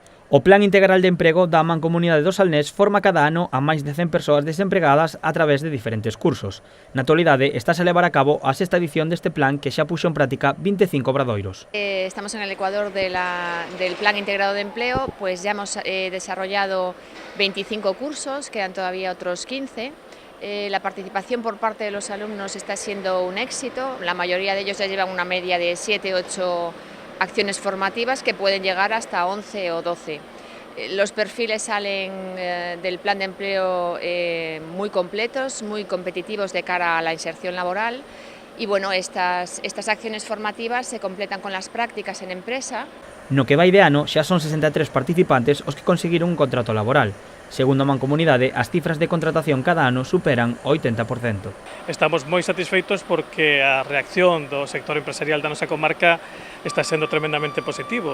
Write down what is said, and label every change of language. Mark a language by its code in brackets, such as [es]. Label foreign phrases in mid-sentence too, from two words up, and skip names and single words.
[gl] O Plan Integral de Emprego da Mancomunidade do Salnés forma cada ano a máis de 100 persoas desempregadas a través de diferentes cursos. Na actualidade, estás a levar a cabo a sexta edición deste plan que xa puxo en práctica 25 obradoiros. [es] Estamos en el ecuador del Plan Integrado de Empleo, pues ya hemos desarrollado 25 cursos, quedan todavía otros 15. La participación por parte de los alumnos está siendo un éxito, la mayoría de ellos ya llevan una media de 7-8 acciones formativas que pueden llegar hasta 11 o 12. Los perfiles salen del plan de empleo muy completos, muy competitivos de cara a la inserción laboral y bueno, estas acciones formativas se completan con las prácticas en empresa. [gl] No que vai de ano xa son 63 participantes os que conseguiron un contrato laboral. Segundo a Mancomunidade, as cifras de contratación cada ano superan o 80%. Estamos moi satisfeitos porque a reacción do sector empresarial da nosa comarca está sendo tremendamente positivo.